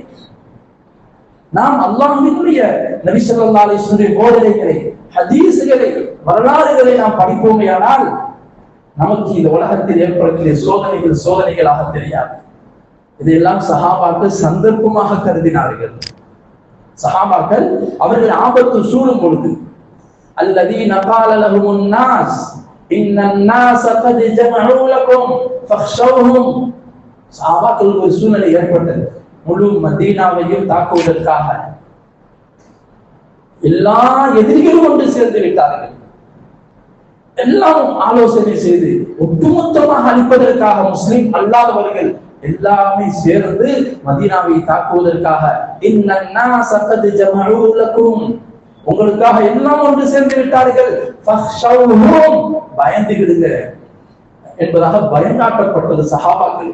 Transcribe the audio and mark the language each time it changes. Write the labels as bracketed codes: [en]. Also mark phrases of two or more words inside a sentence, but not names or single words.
[ta] நாம் அல்லாஹ்வினுடைய நபி ஸல்லல்லாஹு அலைஹி வஸல்லம் போதனைகளை, ஹதீஸ்களை, வரலாறுகளை நாம் படிப்போமே ஆனால் நமக்கு இந்த உலகத்தில் ஏற்படக்கூடிய சோதனைகளாக தெரியாது. இதையெல்லாம் சஹாபாக்கள் சந்தர்ப்பமாக கருதினார்கள். சஹாபாக்கள் அவர்கள் ஆபத்து சூழும் பொழுது [ar] الذين قال لهم الناس ان الناس قد جمعوا لكم فاخشوهم. [ta] சஹாபாக்களுக்கு ஒரு சூழ்நிலை ஏற்பட்டது. முழு மதீனாவையும் தாக்குவதற்காக எல்லா எதிரிகளும் ஒன்று சேர்ந்து விட்டார்கள். எல்லாம் ஆலோசனை செய்து ஒட்டுமொத்தமாக அழிப்பதற்காக முஸ்லிம் அல்லாதவர்கள் எல்லாமே சேர்ந்து மதீனாவை தாக்குவதற்காக உங்களுக்காக எல்லாம் ஒன்று சேர்ந்து விட்டார்கள், பயந்துகிடுங்க என்பதாக பயங்காட்டப்பட்டது சஹாபாக்கள்.